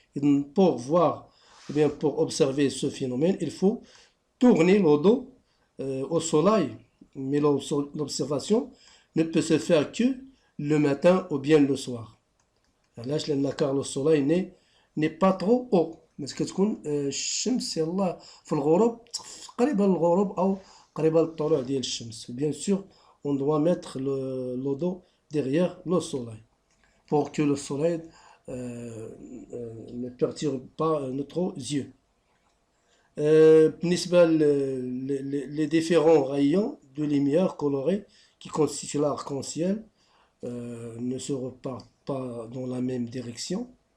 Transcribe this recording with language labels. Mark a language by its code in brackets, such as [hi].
[fr] Et pour voir, ou bien pour observer ce phénomène, il faut tourner le dos au soleil. Mais l'observation ne peut se faire que le matin ou bien le soir. Car le soleil n'est pas trop haut. [ar] بس كتكون الشمس يلا في الغروب قريبة للغروب أو قريبة للطلوع ديال الشمس. [fr] Bien sûr, on doit mettre le dos derrière le soleil pour que le soleil ne perturbe pas notre yeux. بالنسبة les différents rayons de lumière colorés qui constituent l'arc-en-ciel ne se repartent pas dans la même direction.